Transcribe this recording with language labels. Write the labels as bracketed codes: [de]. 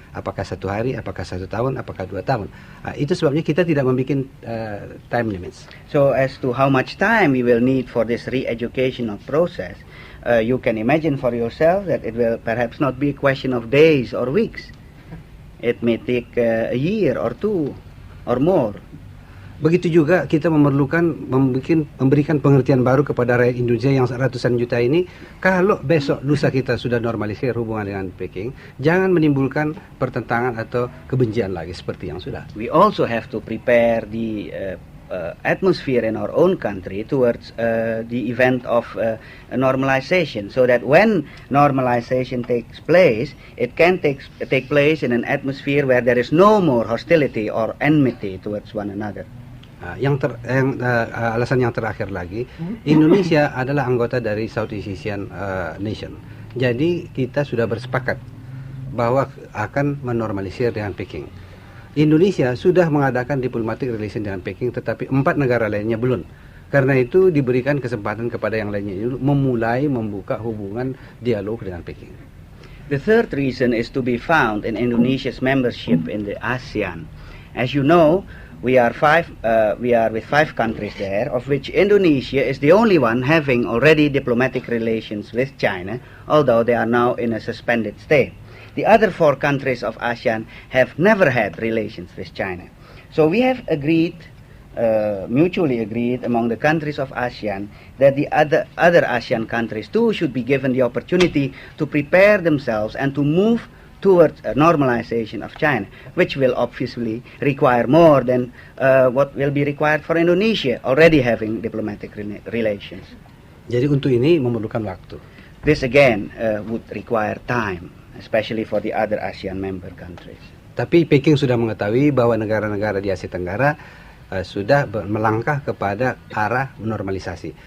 [id] Apakah 1 hari, apakah 1 tahun, apakah 2 tahun. Itu sebabnya kita tidak membuat [en] time limits. So as to how much time we will need for this re-educational process, you can imagine for yourself that it will perhaps not be a question of days or weeks. It may take a year or 2 or more. [id] Begitu juga kita memerlukan memberikan pengertian baru kepada rakyat Indonesia yang ratusan juta ini. Kalau besok lusa kita sudah normalisir hubungan dengan Peking, jangan menimbulkan pertentangan atau kebencian lagi seperti yang sudah. [en] We also have to prepare the atmosphere in our own country towards the event of normalization, so that when normalization takes place, it can take place in an atmosphere where there is no more hostility or enmity towards one another. [id] Alasan yang terakhir lagi, Indonesia adalah anggota dari Southeast Asian Nation. Jadi kita sudah bersepakat bahwa akan menormalisir dengan Peking. Indonesia sudah mengadakan [en] diplomatic relation [id] dengan Peking, tetapi 4 negara lainnya belum. Karena itu diberikan kesempatan kepada yang lainnya memulai membuka hubungan dialog dengan Peking. [en] The third reason is to be found in Indonesia's membership in the ASEAN. As you know, we are with 5 countries there, of which Indonesia is the only one having already diplomatic relations with China, although they are now in a suspended state. The other 4 countries of ASEAN have never had relations with China. So we have agreed, mutually agreed among the countries of ASEAN, that the other ASEAN countries too should be given the opportunity to prepare themselves and to move towards a normalization of China, which will obviously require more than what will be required for Indonesia, already having diplomatic relations. [id] Jadi untuk ini memerlukan waktu. [en] This again would require time, especially for the other ASEAN member countries. [id] Tapi Peking sudah mengetahui bahwa negara-negara di Asia Tenggara sudah melangkah kepada arah normalisasi.